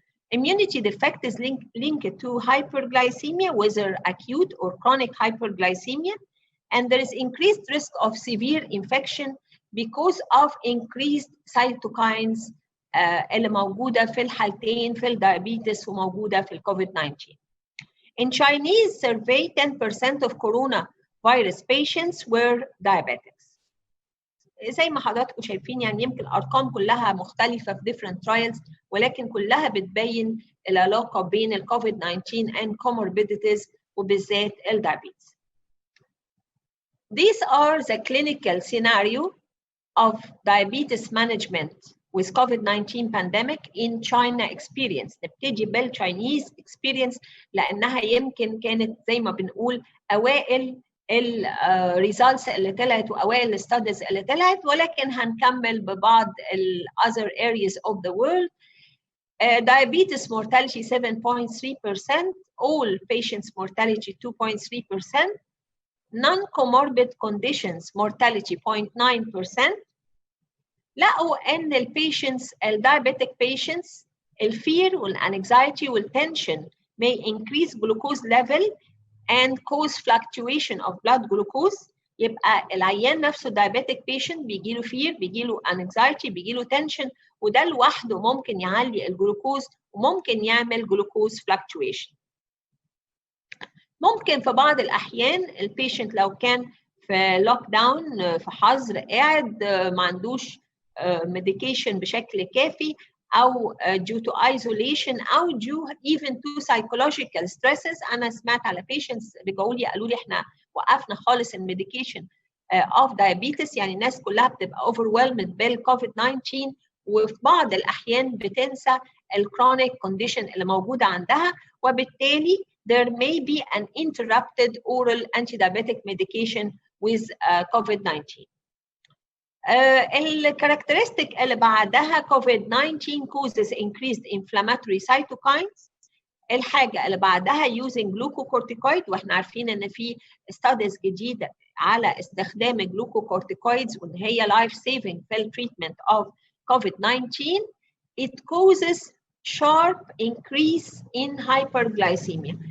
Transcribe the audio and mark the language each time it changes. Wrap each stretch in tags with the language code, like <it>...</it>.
<en>Immunity defect is linked to hyperglycemia, whether acute or chronic hyperglycemia, and there is increased risk of severe infection because of increased cytokines</en> <ar>اللي موجودة في الحالتين في الدايابيتس وموجودة في الكوفيد-19.</ar> <en>In Chinese survey, 10% of coronavirus patients were diabetics.</en> <ar>زي ما حضراتكم شايفين يعني يمكن الأرقام كلها مختلفة في</ar> <en>different trials،</en> <ar>ولكن كلها بتبين العلاقة بين الكوفيد-19</ar> <en>and comorbidities</en> <ar>وبالذات الدايابيتس.</ar> <en>These are the clinical scenario of diabetes management with COVID-19 pandemic in China experience.</en> <ar>نبتدي بالChinese experience لأنها يمكن كانت زي ما بنقول أوائل الريزالتس اللي طلعت وأوائل الستاديز اللي طلعت، ولكن هنكمل ببعض ال</ar> <en>other areas of the world. Diabetes mortality 7.3%, all patients mortality 2.3%, non-comorbid conditions mortality 0.9%.</en> <ar>لقوا ان</ar> <en>البيشنتس الدايابيتك patients الفير والانكزايتي والتنشن may increase glucose level and cause fluctuation of blood glucose.</en> <ar>يبقى العيان نفسه</ar> <en>diabetic patient</en> <ar>بيجي له فير، بيجي له anxiety، بيجي له tension، وده لوحده ممكن يعلي الجلوكوز وممكن يعمل</ar> <en>glucose fluctuation.</en> <ar>ممكن في بعض الأحيان البيشنت لو كان في لوك داون في حظر قاعد ما عندوش medication بشكل كافي أو</ar> <en>due to isolation</en> <ar>أو</ar> <en>due even to psychological stresses.</en> <ar>أنا سمعت على patients رجعوا لي قالوا لي إحنا وقفنا خالص الميديكيشن of diabetes، يعني الناس كلها بتبقى overwhelmed بالكوفيد-19 وفي بعض الأحيان بتنسى الchronic condition اللي موجودة عندها، وبالتالي</ar> <en>there may be an interrupted oral antidiabetic medication with COVID-19. الكاركترستيك</en> <ar>اللي بعدها</ar> <en>COVID-19 causes increased inflammatory cytokines.</en> <ar>الحاجة اللي بعدها using glucocorticoid، واحنا عارفين ان في studies جديدة على استخدام glucocorticoids وان هي</ar> <en>life saving</en> <ar>في</ar> <en>treatment of COVID-19. It causes sharp increase in hyperglycemia.</en>